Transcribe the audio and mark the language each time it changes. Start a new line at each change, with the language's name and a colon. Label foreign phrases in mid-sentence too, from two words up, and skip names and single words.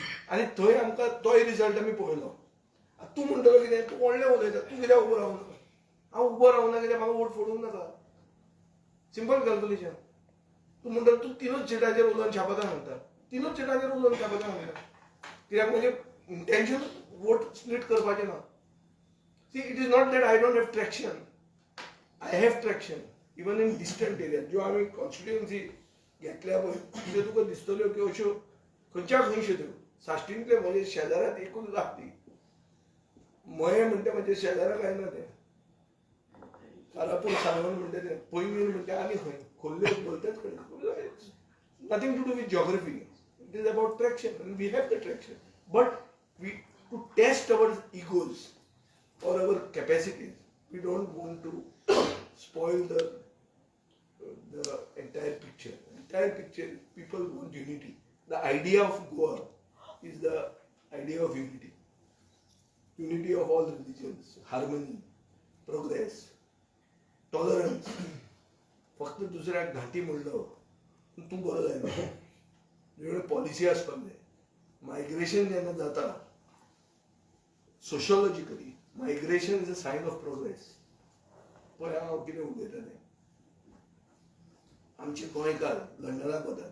Konkani: आनी थंय आमकां तोय रिजल्ट आमी पळयलो. तूं म्हणटलो कितें, तूं व्हडलें उलयता, तूं कित्याक उबो रावना. हांव उबो रावना कित्याक म्हाका वोट फोडूंक नाका. सिंपल कॅल्क्युलेशन. तूं म्हणटलो तूं 3 सिटाचेर उलोवन शापतां सांगता. 3 सिटाचेर उलोवन शापतां सांगता कित्याक म्हणजे इंटेन्शन वोट स्प्लिट करपाचें ना.
English: See it is not that I don't have traction. I have traction even in distant area
Konkani: ज्यो आमी कॉन्स्टिट्युएन्सी घेतल्या पळय त्यो तुका दिसतल्यो की अश्यो खंयच्या खंयच्यो त्यो साश्टींतले म्हजे शेजाराक एकूच लागती. मये म्हणटा म्हणजे शेजाराक जायना तें. कारापूर सावण म्हणटा तें पैंगीण म्हणटा आनी खंय खोल्ल्यो बोलतात कडेन.
English: Nothing to do with geography. It is about traction आनी we have the traction. But we to test our egos or our capacities, we don't want to spoil the entire picture. Entire picture, people want unity. The idea of Goa is the idea of unity. Unity of all religions, harmony, progress, tolerance.
Konkani: फक्त दुसऱ्याक घाटी म्हणलो तूं बरो जायना. तुजे पॉलिसी आसपाक जाय. मायग्रेशन जेन्ना जाता
English: sociologically migration is a sign of progress.
Konkani: पळय हांव कितें उलयतालें. आमचे गोंयकार लंडनाक वतात.